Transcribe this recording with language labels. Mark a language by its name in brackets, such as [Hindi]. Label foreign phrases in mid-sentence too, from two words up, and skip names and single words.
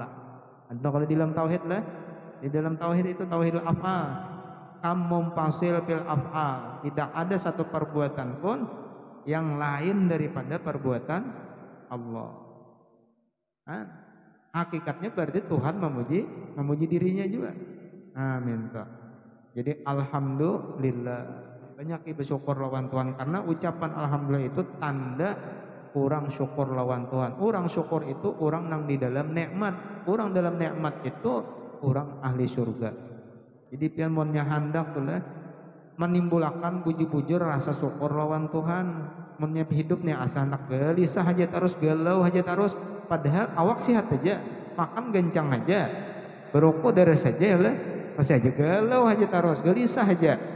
[Indonesian] Atau kalau di dalam tauhid lah, di dalam tauhid itu [Arabic] توحيد الأفعال, منفصل في الأفعال, [Indonesian] tidak ada satu perbuatan pun yang lain daripada perbuatan Allah. Nah, hakikatnya berarti Tuhan memuji dirinya juga. Amin. Jadi alhamdulillah, banyak bersyukur [Banjar] lawan Tuhan, [Indonesian] karena ucapan alhamdulillah itu tanda orang syukur [Banjar] lawan Tuhan. [Indonesian] Orang syukur itu orang nang di dalam nikmat. Orang dalam nikmat itu orang ahli surga. [Banjar] Jadi pian monnya hendak tuh lah menimbulkan bujur-bujur rasa syukur lawan Tuhan. Monnya hidup nih asa anak gelisah aja terus, galau aja terus, padahal awak sehat aja, makan gencang aja, berokok deres saja lah, masih aja galau aja terus, gelisah aja.